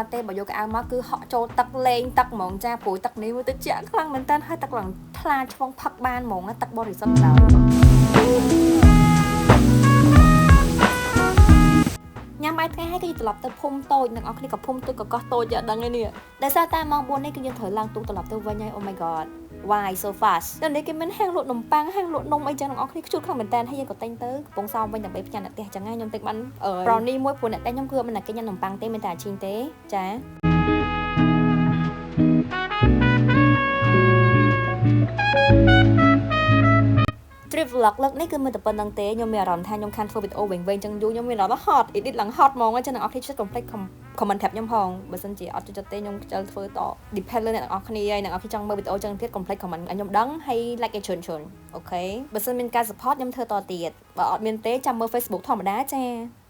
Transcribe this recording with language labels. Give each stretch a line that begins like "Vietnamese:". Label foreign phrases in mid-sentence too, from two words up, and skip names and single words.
Khmer: ទេបើយកកៅអៅមកគឺហក់ចូលទឹកលេងទឹកហ្មងចាព្រួយទឹកនេះមើលទៅជាក់ខ្លាំងមែនតើហើយទឹកឡើងថ្លាឆ្វងផឹកបានហ្មងទឹកបរិសុទ្ធដល់ ញ៉ាំបាយថ្ងៃហើយគឺត្រឡប់ទៅភូមិតូចនឹងអស់គ្នាក៏ភូមិតូចក៏កោះតូចយ៉ាងដឹងឯនេះដោយសារតែម៉ោង 4 នេះគឺយើងត្រូវឡើងទូកត្រឡប់ទៅវិញហើយ
English: Oh my god why so fast
Khmer: ដល់នេះគេមានហាងលក់នំប៉័ងហាងលក់នំអីចឹងទាំងអស់គ្នាខ្ជូតខ្លាំងមែនតើហើយយើងក៏តែងទៅកំពង់សោមវិញដើម្បីផ្ញើអ្នកផ្ទះចឹងហើយខ្ញុំតែងបាន brownie មួយព្រោះអ្នកតែខ្ញុំគឺអត់មានតែគេញ៉ាំនំប៉័ងទេមានតែអាឈីងទេចា
English: trip vlog
Khmer: លើកនេះគឺមិនតែប៉ុណ្្នឹងទេខ្ញុំមានអារម្មណ៍ថាខ្ញុំខានធ្វើវីដេអូវិញចឹងយូរខ្ញុំមានអារម្មណ៍
English: hot edit
Khmer: ឡើង hot ហ្មងចឹងអ្នកនរគ្នាជួយ
English: complete comment
Khmer: ប្រាប់ខ្ញុំផងបើសិនជាអត់ចូលចិត្តទេខ្ញុំខ្ជិលធ្វើត depend លើអ្នកនរគ្នាហើយអ្នកនរគ្នាចង់មើលវីដេអូចឹងទៀត
English: complete comment
Khmer: ឲ្យខ្ញុំដឹងហើយ like ឲ្យច្រើនអូខេបើសិនមានការ support ខ្ញុំធ្វើតទៀតបើអត់មានទេចាំមើល Facebook ធម្មតាចា